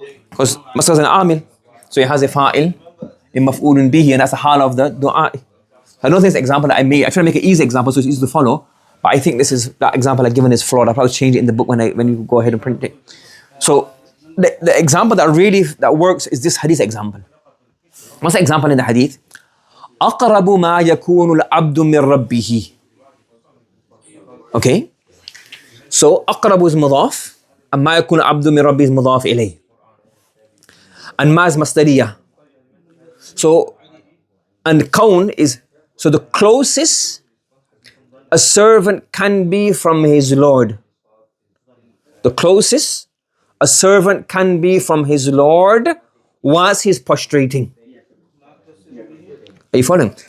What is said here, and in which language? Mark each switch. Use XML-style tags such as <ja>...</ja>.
<en>Because masdar is an amil, so it has a fa'il, a maf'ulun bihi, and that's the hal of the du'a. I don't think it's the example that I made. I try to make an easy example so it's easy to follow, but I think that example I've given is flawed. I'll probably change it in the book when you go ahead and print it. So the example that works is this hadith example. What's the example in the hadith?</en> <ar>أقرب ما يكون العبد من ربه.</ar> <en>Okay? So أقرب is مضاف and</en> <ar>ما يكون العبد من ربه</ar> <en>is مضاف إليه. And ما is مصدرية. So, and كون is, so the closest a servant can be from his Lord. The closest a servant can be from his Lord whilst he's prostrating. Are you following?</en>